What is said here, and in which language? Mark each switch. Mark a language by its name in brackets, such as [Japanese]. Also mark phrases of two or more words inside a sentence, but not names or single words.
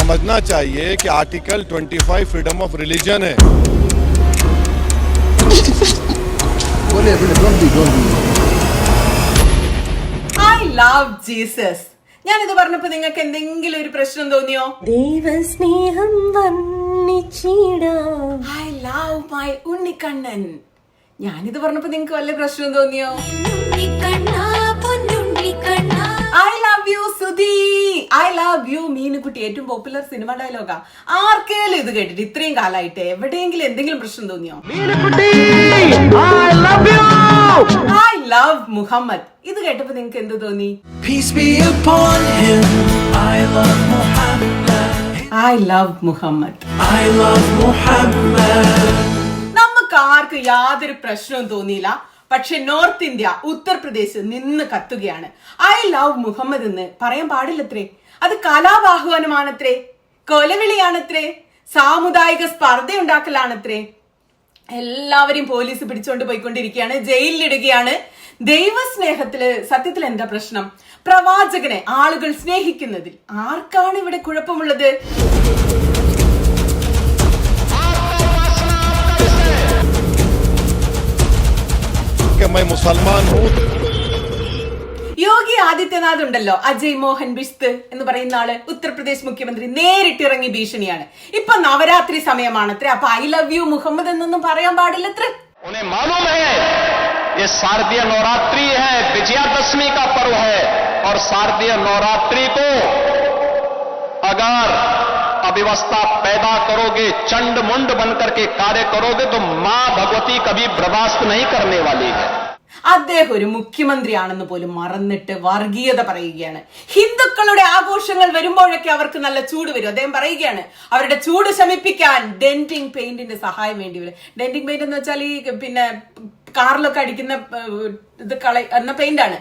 [Hindi] समझना चाहिए कि [English] article 25 freedom of religion [Hindi] है। [English] I love Jesus. [Malayalam] ഞാനിത് പറഞ്ഞപ്പോ നിങ്ങൾക്ക് എന്തെങ്കിലും ഒരു പ്രശ്നം തോന്നിയോ? ദൈവസ്നേഹം വർണ്ണിച്ചിടാം. [English] I love my ഉണ്ണിക്കണ്ണൻ. [Malayalam] ഞാനിത് പറഞ്ഞപ്പോ നിങ്ങൾക്ക് വല്ല പ്രശ്നം തോന്നിയോ? [English] I love you സുധി. I love you [Malayalam] മീനുകുട്ടി. ഏറ്റവും പോപ്പുലർ സിനിമ ഡയലോഗാ. ആർക്കേലും ഇത് കേട്ടിട്ട് ഇത്രയും കാലമായിട്ട് എവിടെയെങ്കിലും എന്തെങ്കിലും പ്രശ്നം തോന്നിയോ? [English] I love മുഹമ്മദ്. [Malayalam] ഇത് കേട്ടപ്പോ നിങ്ങൾക്ക് എന്ത് തോന്നി? [English] Peace be upon him. I love Muhammad. I love മുഹമ്മദ്. I love Muhammad. [Malayalam] നമുക്ക് ആർക്കും യാതൊരു പ്രശ്നവും തോന്നിയില്ല. പക്ഷെ നോർത്ത് ഇന്ത്യ ഉത്തർപ്രദേശ് നിന്ന് കത്തുകയാണ്. [English] I love Muhammad [Malayalam] എന്ന് പറയാൻ പാടില്ലത്രേ. അത് കലാവാഹ്വാനമാണത്രേ, കൊലവിളിയാണത്രേ, സാമുദായിക സ്പർദ്ധ ഉണ്ടാക്കലാണത്രേ. എല്ലാവരെയും പോലീസ് പിടിച്ചോണ്ട് പോയിക്കൊണ്ടിരിക്കുകയാണ്, ജയിലിലിടുകയാണ്. ദൈവസ്നേഹത്തില് സത്യത്തിൽ എന്താ പ്രശ്നം? പ്രവാചകനെ ആളുകൾ സ്നേഹിക്കുന്നതിൽ ആർക്കാണ് ഇവിടെ കുഴപ്പമുള്ളത്? [Hindi] मैं मुसलमान हूँ। [Malayalam] യോഗി ആദിത്യനാഥ് ഉണ്ടല്ലോ, അജയ് മോഹൻ ബിസ്ത് എന്ന് പറയുന്ന ആള്, ഉത്തർപ്രദേശ് മുഖ്യമന്ത്രി, നേരിട്ടിറങ്ങി ഭീഷണിയാണ്. ഇപ്പൊ നവരാത്രി സമയമാണത്രേ. അപ്പൊ [English] I love you Muhammad [Malayalam] എന്നൊന്നും പറയാൻ പാടില്ലത്രേ. [Hindi] उन्हें मालूम है ये शारदीय नवरात्रि है, विजयादशमी का पर्व है, और शारदीय नवरात्रि को अगर अव्यवस्था पैदा करोगे, चंड मुंड बनकर के कार्य करोगे, तो मां भगवती कभी बर्दाश्त नहीं करने वाली है. [Malayalam] അദ്ദേഹം ഒരു മുഖ്യമന്ത്രിയാണെന്ന് പോലും മറന്നിട്ട് വർഗീയത പറയുകയാണ്. ഹിന്ദുക്കളുടെ ആഘോഷങ്ങൾ വരുമ്പോഴൊക്കെ അവർക്ക് നല്ല ചൂട് വരും. അദ്ദേഹം പറയുകയാണ് അവരുടെ ചൂട് ശമിപ്പിക്കാൻ [English] denting paint [Malayalam] സഹായം വേണ്ടി വരും. [English] denting paint [Malayalam] എന്ന് വെച്ചാൽ ഈ പിന്നെ കാറിലൊക്കെ അടിക്കുന്ന ഇത് എന്ന പെയിന്റ് ആണ്.